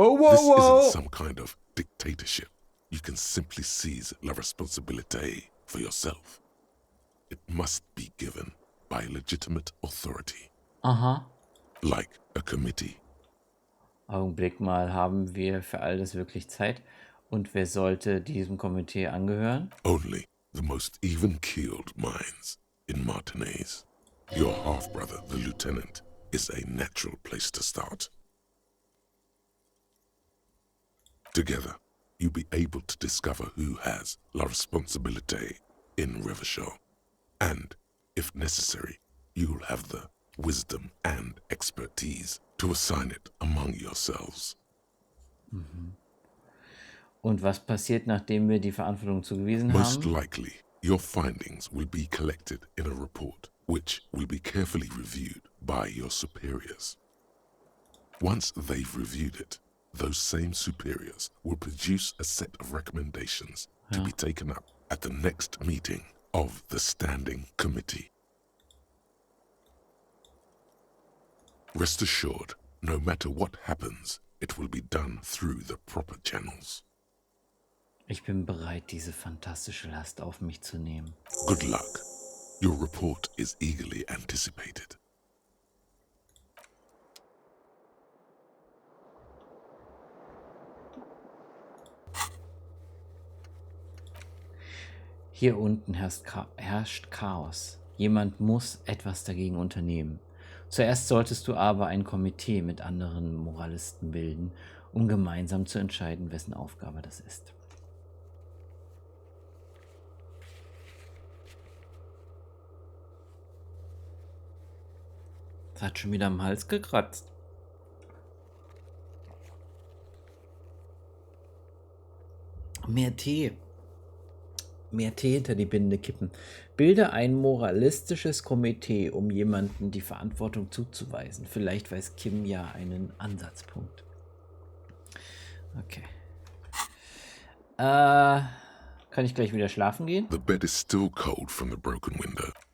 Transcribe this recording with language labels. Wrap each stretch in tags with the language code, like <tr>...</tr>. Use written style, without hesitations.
<en>This isn't some kind of dictatorship. You can simply seize la responsabilité for yourself. It must be given by legitimate authority. Aha. Like a committee.</en> <de>Augenblick mal, haben wir für all das wirklich Zeit? Und wer sollte diesem Komitee angehören?</de> <en>Only the most even-keeled minds in Martinez. Your half-brother, the lieutenant, is a natural place to start. Together, you'll be able to discover who has la responsabilité in Revachol. And, if necessary, you'll have the wisdom and expertise to assign it among yourselves. Mhm.</en> <de>Und was passiert, nachdem wir die Verantwortung zugewiesen</de> <en>Most</en> <de>haben?</de> <en>likely, your findings will be collected in a report, which will be carefully reviewed by your superiors. Once they've reviewed it, those same superiors will produce a set of recommendations to be taken up at the next meeting of the Standing Committee. Rest assured, no matter what happens, it will be done through the proper channels.</en> <de>Ich bin bereit, diese fantastische Last auf mich zu nehmen.</de> <en>Good luck. Your report is eagerly anticipated.</en> <de>Hier unten herrscht Chaos. Jemand muss etwas dagegen unternehmen. Zuerst solltest du aber ein Komitee mit anderen Moralisten bilden, um gemeinsam zu entscheiden, wessen Aufgabe das ist. Das hat schon wieder am Hals gekratzt. Mehr Tee. Mehr Tee hinter die Binde kippen. Bilde ein moralistisches Komitee, um jemandem die Verantwortung zuzuweisen. Vielleicht weiß Kim ja einen Ansatzpunkt. Okay. Kann ich gleich wieder schlafen gehen?</de> <en>The bed is still cold from the broken window.</en>